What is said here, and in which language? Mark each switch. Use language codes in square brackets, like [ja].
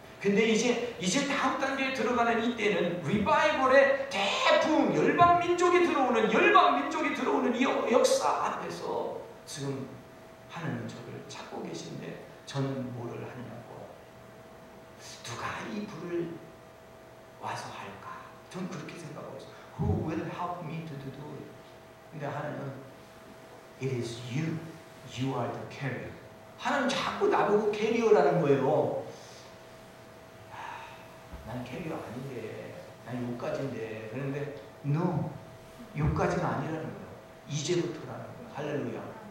[ko] 근데 이제 다음 단계에 들어가는 이때는 리바이벌의 대부흥, 열방 민족이 들어오는 이 역사 앞에서 지금 하나님은 저를 찾고 계신데 저는 뭐를 하냐고. 누가 이 불을 와서 할까? 저는 그렇게 생각하고 있어요. [en] Who will help me to do it? [ko] 근데 하나님은 [en] It is you. You are the carrier. [ko] 하나님 자꾸 나보고 캐리어라는 거예요. 나는 캐리어 아닌데, 난 요까지인데. 그런데 [en] no, [ko] 요까지는 아니라는 거예요. 이제부터라는 거예요. 할렐루야.